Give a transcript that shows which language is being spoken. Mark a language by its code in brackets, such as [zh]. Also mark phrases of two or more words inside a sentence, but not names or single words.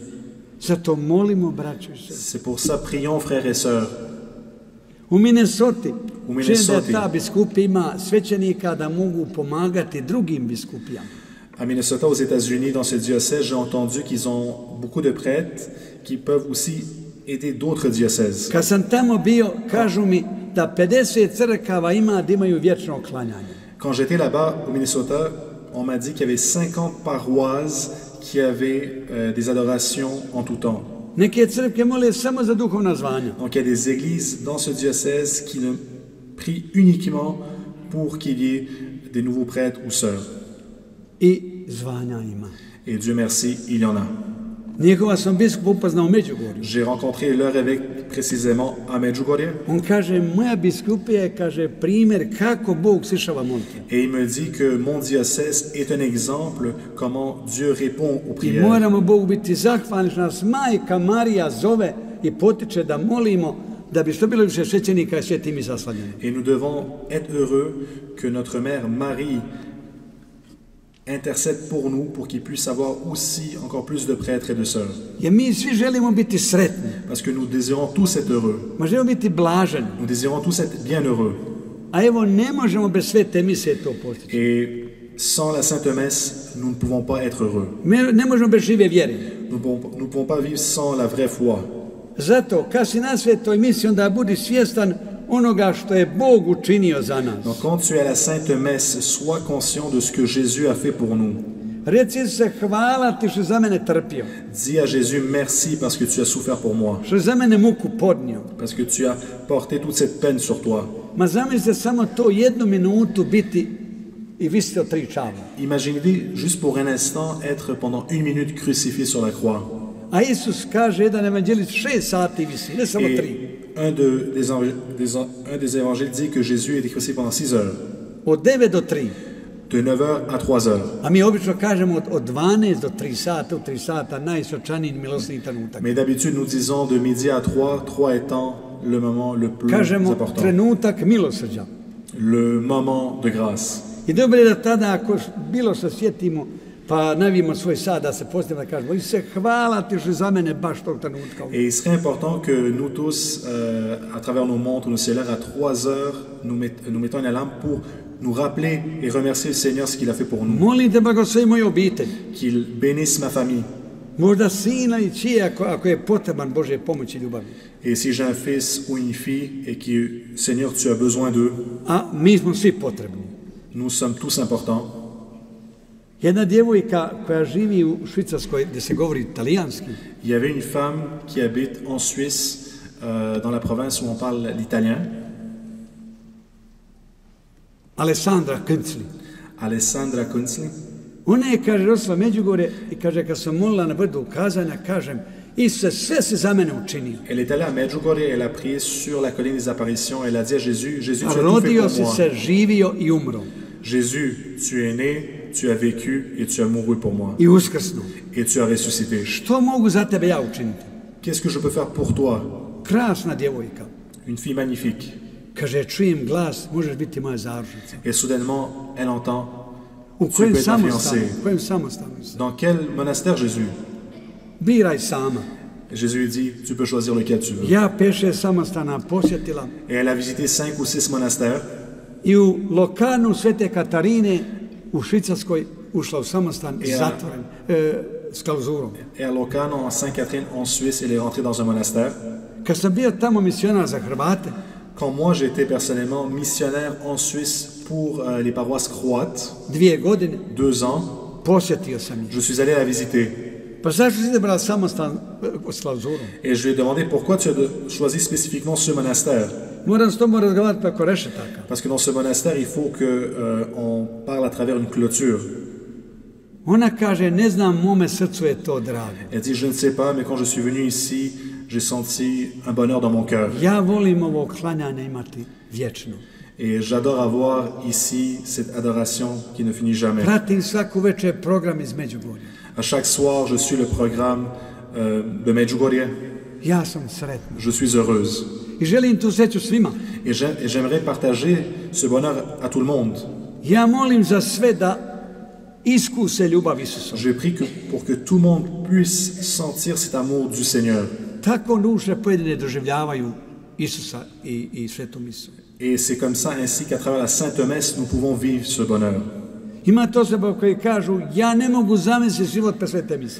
[hr] Zato molimo, braćo i sestre. [fr] C'est pour ça, prions, frères et sœurs. [hr] U Minnesoti, U Minnesoti. da ta biskupija ima svećenika da mogu pomagati drugim biskupijama. [fr] À Minnesota, aux États-Unis, dans ce diocèse, j'ai entendu qu'ils ont beaucoup de prêtres qui peuvent aussi aider d'autres diocèses. [hr] Kad sam tamo bio, kažu mi da 50 crkava ima da imaju vječno klanjanje. [fr] Quand j'étais là-bas, au Minnesota, on m'a dit qu'il y avait 50 paroisses qui avaient des adorations en tout temps. [hr] Neke crkve mole samo za duhovna zvanja. [fr] Donc il y a des églises dans ce diocèse qui ne prient uniquement pour qu'il y ait des nouveaux prêtres ou sœurs. [hr] I zvanja ima. [fr] Et Dieu merci, il y en a. [hr] Njegova sam biskupa upoznao u Međugorju. [fr] J'ai rencontré leur évêque précisément à Medjugorje [hr] On kaže, moja biskupija je, kaže, primjer kako Bog slišava molitve. [fr] et il me dit que mon diocèse est un exemple comment Dieu répond aux [hr] I [fr] prières. [hr] moramo Bogu biti zahvalni što nas majka Marija zove i potiče da molimo da bi što bilo više svećenika i sveti mi zaslavljeni. [fr] Et nous devons être heureux que notre mère Marie intercède pour nous pour qu'il puisse avoir aussi encore plus de prêtres et de sœurs. [hr] Jer mi svi želimo biti sretni, [fr] Parce que nous désirons tous être heureux. [hr] ma želimo biti blaženi. [fr] Nous désirons tous être bienheureux. [hr] A evo, ne možemo bez svete mise to postići. [fr] Et sans la Sainte Messe, nous ne pouvons pas être heureux. [hr] Ne možemo bez žive vjere. [fr] Nous ne pouvons pas vivre sans la vraie foi. [hr] Zato, kad si na svetoj misiji, onda budi svjestan onoga što je Bog učinio za nas. [fr] Donc quand tu es à la Sainte Messe, sois conscient de ce que Jésus a fait pour nous. [hr] Reci se, hvala ti što za mene trpio, [fr] Dis à Jésus merci parce que tu as souffert pour moi. [hr] što za mene muku podnio. [fr] Parce que tu as porté toute cette peine sur toi. [hr] Ma zamislite samo to 1 minutu biti i visiti od 3 čavla. [fr] Imaginez juste pour un instant être pendant 1 minute crucifié sur la croix. [hr] A Isus kaže, jedan evanđelist 6 sati visi, ne samo 3. [fr] Et un des évangiles dit que Jésus était crucifié pendant 6 heures, [hr] Od 9 do 3. [fr] de 9 heures à 3 heures. [hr] A mi obično kažemo od 12 do 3 sata, u 3 sata najsvečaniji milosni trenutak. [fr] Mais d'habitude, nous disons de midi à 3 étant le moment le plus [hr] Kažemo [fr] important, [hr] trenutak milosrđa. [fr] le moment de grâce. [hr] I dobro je da tada, ako bilo se sjetimo, pa navijemo svoj sad da se postavimo da kažemo, Isuse, hvala ti što za mene baš tog trenutka. [fr] Et il serait important que nous tous, à travers nos montres, nos cellulaires, à 3 heures, nous mettons une alarme pour nous rappeler et remercier le Seigneur ce qu'il a fait pour nous. [hr] Molim te, blagoslovi moju obitelj. [fr] Qu'il bénisse ma famille. [hr] Možda sina i čije, ako je potreban Božje pomoći i ljubavi. [fr] Et si j'ai un fils ou une fille et que, Seigneur, tu as besoin d'eux, [hr] A mi smo svi potrebni. [fr] nous sommes tous importants. [hr] Jedna djevojka koja živi u Švicarskoj gdje se govori talijanski, Il y avait une femme qui habite en Suisse, dans la province où on parle l'italien, Alessandra Kunzli. [fr] Alessandra Kunzli. [hr] Ona je, kaže, rosla Međugorje i kaže, kad sam molila na brdu kazanja, kažem, Isuse, sve si za mene učinio. [fr] Elle est allée à Medjugorje, elle a prié sur la colline des apparitions, elle a dit à Jésus, Jésus, tu as tout fait [hr] Rodio [fr] pour [hr] si [fr] moi. [hr] se, živio i umro. [fr] Jésus, tu es né, tu as vécu et tu as mouru pour moi. [hr] I uskrsnuo. [fr] Et tu as ressuscité. [hr] Što mogu za tebe ja učiniti? [fr] Qu'est-ce que je peux faire pour toi? [hr] Krasna djevojka. [fr] Une fille magnifique. [hr] Kaže, čujem glas, možeš biti moja zaručnica. [fr] Et soudainement, elle entend, [hr] U [fr] tu [hr] kojem [fr] peux être ma [hr] samostanu? [fr] fiancée. [hr] U kojem samostanu? [fr] Dans quel monastère, Jésus? [hr] Biraj sama. [fr] Et Jésus lui dit, tu peux choisir lequel tu veux. [hr] Ja 5-6 samostana posjetila [fr] Et elle a visité 5 ou 6 monastères. [hr] i u Lokanu Svete Katarine u Švicarskoj ušla u samostan zatvoren, s klauzurom. [fr] Et à Locarno, en Sainte-Catherine, en Suisse, elle est rentrée dans un monastère. [hr] Kad sam bio tamo misionar za Hrvate, [fr] Quand moi, j'étais personnellement missionnaire en Suisse pour les paroisses croates, [hr] 2 godine, [fr] 2 ans, [hr] posjetio sam ih. [fr] je suis allé la visiter. [hr] Pa zašto si izabrala samostan s klauzurom? [fr] Et je lui ai demandé pourquoi tu as choisi spécifiquement ce monastère. [hr] Moram s tobom razgovarati preko rešetaka. [fr] Parce que dans ce monastère, il faut qu'on parle à travers une clôture. [hr] Ona kaže, ne znam, mome srcu je to drago. [fr] Elle dit, je ne sais pas, mais quand je suis venu ici, j'ai senti un bonheur dans mon cœur. [hr] Ja volim ovo klanjanje imati vječno. [fr] Et j'adore avoir ici cette adoration qui ne finit jamais. [hr] Pratim svaku večer program iz Međugorja. [fr] À chaque soir, je suis le programme de Medjugorje. [hr] Ja sam sretna. [fr] Je suis heureuse. [hr] I želim tu sreću svima. [fr] Et j'aimerais partager ce bonheur à tout le monde. [hr] Ja molim za sve da iskuse ljubav Isusom. [fr] Je prie pour que tout le monde puisse sentir cet amour du Seigneur. [hr] Tako duše pojedine doživljavaju Isusa i svetu misu. [fr] Et c'est comme ça ainsi qu'à travers la Sainte Messe, nous pouvons vivre ce bonheur. [hr] Imate osoba koji kažu, ja ne mogu zamisliti život bez svete mise.